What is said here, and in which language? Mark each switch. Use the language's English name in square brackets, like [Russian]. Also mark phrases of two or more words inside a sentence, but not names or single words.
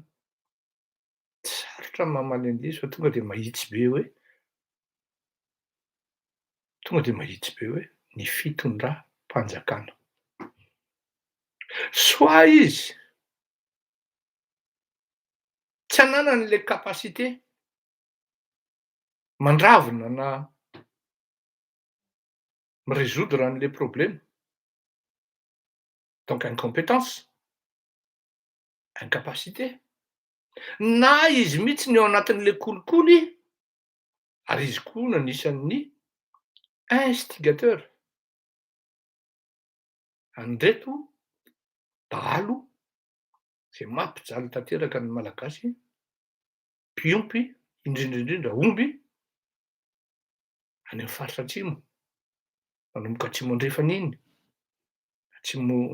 [Malagasy] Tsy sarotra ny mamaly an'ilay izy fa tonga de mahitsy be hoe ny fitondram-panjakana. Soit izy tsy ananany le capacité mandravona na mi-résoudre an'le problème, [French] donc incompétence, incapacité, [Malagasy] na izy mihitsy ny ao anatin'le kolikoly, ary izy koa no anisan'ny instigateur an'ireto dahalo zay mampijaly tanteraka ny malagasy, mpiompy, indrindra omby any amin'ny faritra atsimo, manomboka atsimo andrefana iny, atsimo